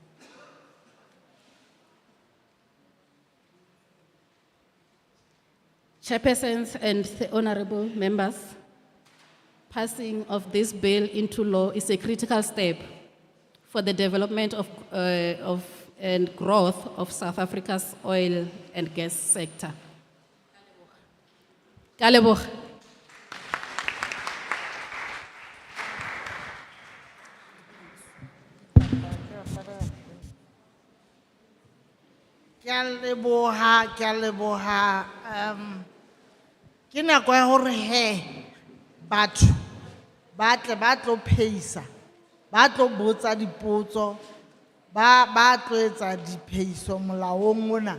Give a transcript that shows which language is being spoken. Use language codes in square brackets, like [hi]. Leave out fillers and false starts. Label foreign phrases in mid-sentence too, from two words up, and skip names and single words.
[en] Chairpersons and the honorable members, passing of this bill into law is a critical step for the development and growth of South Africa's oil and gas sector. [tn] Ke a leboga. [st] Ke a leboha, ke nako ya hore he batho ba tle ba tlo phehisa, ba tlo botsa dipotso, ba tlo etsa diphehiso molaong mona.